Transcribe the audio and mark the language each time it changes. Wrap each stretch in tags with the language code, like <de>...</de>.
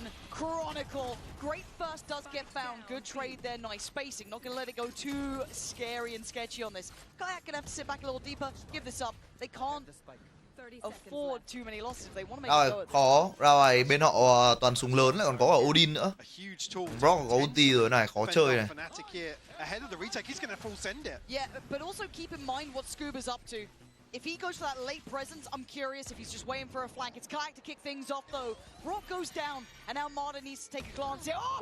<en>Chronicle, great first does get found. Good trade there, nice spacing. Not gonna let it go too scary and sketchy on this. Kayak gonna have to sit back a little deeper, give this up. They can't afford too many losses. They want to make it go.</en> <vi>Khó, ra ngoài bên họ toàn súng lớn lại còn có cả Odin nữa. Brock có ulti rồi này, khó chơi này.</vi> <en>Yeah, but also keep in mind what Scuba's up to. If he goes for that late presence, I'm curious if he's just waiting for a flank. It's Kayak to kick things off though. Brock goes down, and now Marta needs to take a glance here.</en>